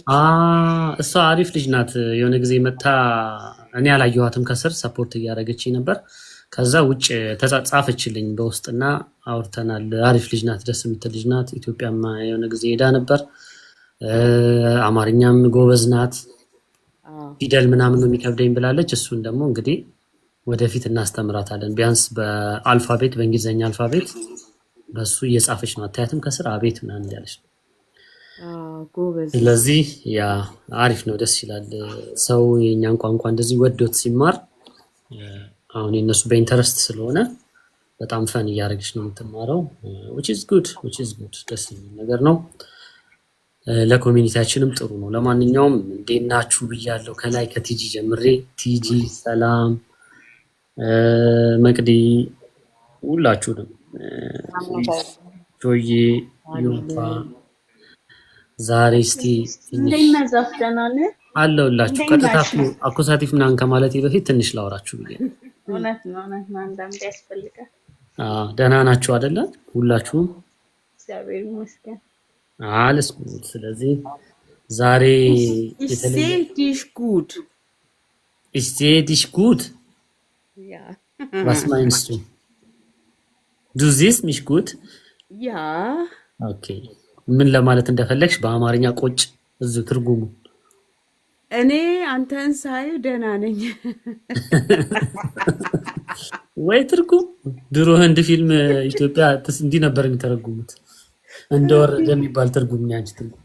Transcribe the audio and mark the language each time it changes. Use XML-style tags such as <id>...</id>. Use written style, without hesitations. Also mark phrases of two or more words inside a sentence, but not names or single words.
<am>እሷ አሪፍ ልጅ ናት። የሆነ ጊዜ መታ እኔ አላየኋትም፣ ከስር ሰፖርት እያደረገችኝ ነበር። ከዛ ውጭ ተጻጻፈችልኝ በውስጥና አውርተናል። አሪፍ ልጅ ናት፣ ደስ የምትል ልጅ ናት። ኢትዮጵያም የሆነ ጊዜ ሄዳ ነበር። አማርኛም ጎበዝ ናት። ፊደል ምናምን ነው የሚከብደኝ ብላለች። እሱን ደግሞ እንግዲህ ወደፊት እናስተምራታለን። ቢያንስ በአልፋቤት በእንግሊዝኛ አልፋቤት በሱ እየጻፈች ነው። አታያትም? ከስር አቤት ምናምን ያለች ነው። ስለዚህ ያ አሪፍ ነው፣ ደስ ይላል። ሰው የእኛን ቋንቋ እንደዚህ ወዶት ሲማር አሁን የነሱ በኢንተረስት ስለሆነ በጣም ፈን እያደረገች ነው የምትማረው።</am> <en>which is good</en> <am>ደስ የሚል ነገር ነው። ለኮሚኒቲያችንም ጥሩ ነው። ለማንኛውም እንዴት ናችሁ ብያለሁ። ከላይ ከቲጂ ጀምሬ ቲጂ ሰላም፣ መቅዲ፣ ሁላችሁንም ጆዬ፣ ዮፋ ዛሬ እስቲ አለሁላችሁ። ቀጥታ አኮሳቲቭ ምናምን ከማለቴ በፊት ትንሽ ላወራችሁ ብዬ ነው። እውነት ነው አንዳንዴ ያስፈልጋል። ደህና ናችሁ አይደለ? ሁላችሁም እግዚአብሔር ይመስገን።</am> <de>alles gut።</de> <am>ስለዚህ ዛሬ</am> <de>ich sehe dich gut. Ja. Was meinst du? Du siehst mich gut? Ja. Okay.</de> <am>ምን ለማለት እንደፈለግሽ በአማርኛ ቆጭ እዚህ ትርጉሙ። እኔ አንተን ሳይ ደህና ነኝ። ወይ ትርጉም ድሮ ህንድ ፊልም ኢትዮጵያ እንዲህ ነበር የሚተረጉሙት። እንደወረደ የሚባል ትርጉም ነው ያንቺ ትርጉም።</am>